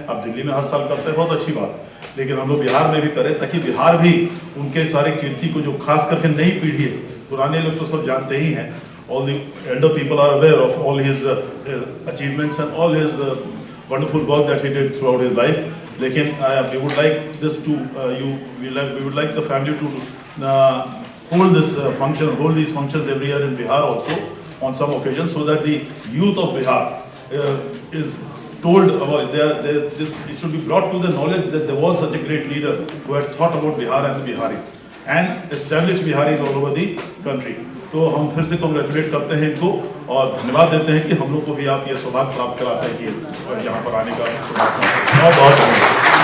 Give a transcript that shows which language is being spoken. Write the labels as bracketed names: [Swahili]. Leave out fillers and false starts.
[Hindi] आप दिल्ली में हर साल करते हैं, बहुत अच्छी बात, लेकिन हम लोग बिहार में भी करें, ताकि बिहार भी उनके सारे कीर्ति को, जो खास करके नई पीढ़ी है, पुराने लोग तो सब जानते ही हैं, [English] all the elder people are aware of all his achievements and all his wonderful work that he did throughout his life. लेकिन we would like this to we would like the family to hold these functions every year in Bihar also on some occasions, so that the youth of Bihar is told about it should be brought to the knowledge that there was such a great leader who had thought about Bihar and the Biharis and established Biharis all over the country. [Hindi] तो हम फिर से congratulate करते हैं इनको और धन्यवाद देते हैं कि हम लोग को भी आप ये सौभाग्य प्राप्त कराते हैं कि यहाँ पर आने का बहुत बहुत धन्यवाद।